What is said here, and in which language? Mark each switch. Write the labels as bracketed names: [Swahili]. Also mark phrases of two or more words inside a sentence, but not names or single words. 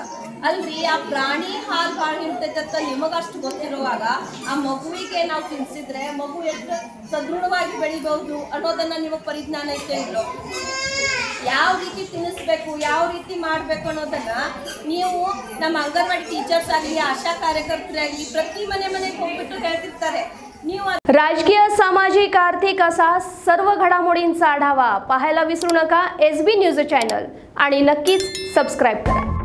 [Kannada] ಅಲ್ರಿ, ಆ ಪ್ರಾಣಿ ಹಾಲು ಭಾಳ ಹಿಡ್ತೈತೆ ಅಂತ ನಿಮಗಷ್ಟು ಗೊತ್ತಿರುವಾಗ ಆ ಮಗುವಿಗೆ ನಾವು ತಿನ್ಸಿದ್ರೆ ಮಗು ಎಷ್ಟು ಸದೃಢವಾಗಿ ಬೆಳಿಬಹುದು ಅನ್ನೋದನ್ನ ನಿಮಗೆ ಪರಿಜ್ಞಾನ ಐತೆ ಇಲ್ಲೋ? ಯಾವ ರೀತಿ ತಿನ್ನಿಸ್ಬೇಕು, ಯಾವ ರೀತಿ ಮಾಡಬೇಕು ಅನ್ನೋದನ್ನ ನೀವು ನಮ್ಮ ಅಂಗನವಾಡಿ ಟೀಚರ್ಸ್ ಆಗಲಿ, ಆಶಾ ಕಾರ್ಯಕರ್ತರಾಗಲಿ ಪ್ರತಿ ಮನೆಗೆ ಹೋಗ್ಬಿಟ್ಟು ಹೇಳ್ತಿರ್ತಾರೆ. ನೀವು [Marathi] राजकीय, सामाजिक, आर्थिक असा सर्व घडामोडींचा आढावा पाहायला विसरू नका SB न्यूज चॅनल आणि नक्कीच सबस्क्राइब करा.